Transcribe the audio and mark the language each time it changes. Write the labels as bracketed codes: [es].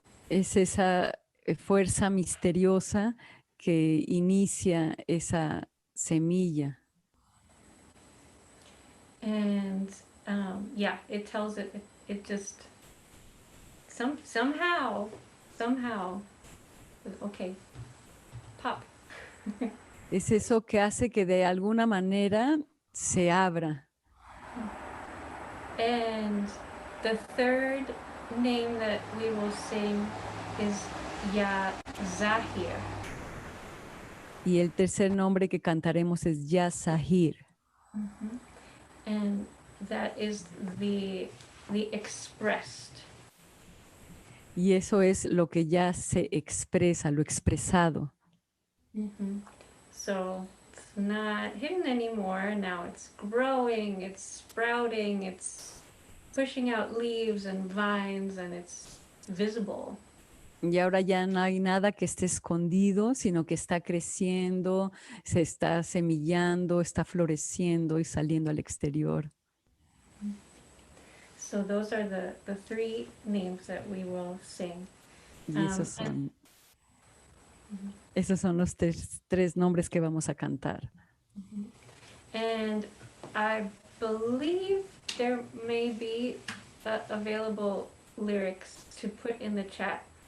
[es] Es esa fuerza misteriosa que inicia esa semilla. [en] And it tells it just somehow, okay, pop. [es] Es eso que hace que de alguna manera se abra. [en] And the third name that we will sing is Yazahir. [es] Y el tercer nombre que cantaremos es Yazahir. [en] And that is the expressed. [es] Y eso es lo que ya se expresa, lo expresado. [en] So it's not hidden anymore. Now it's growing, it's sprouting, it's pushing out leaves and vines, and it's visible. [es] Y ahora ya no hay nada que esté escondido, sino que está creciendo, se está semillando, está floreciendo y saliendo al exterior. [en] So those are the 3 names that we will sing. [es] Y esos son los tres nombres que vamos a cantar. [en] And I believe there may be available lyrics to put in the chat.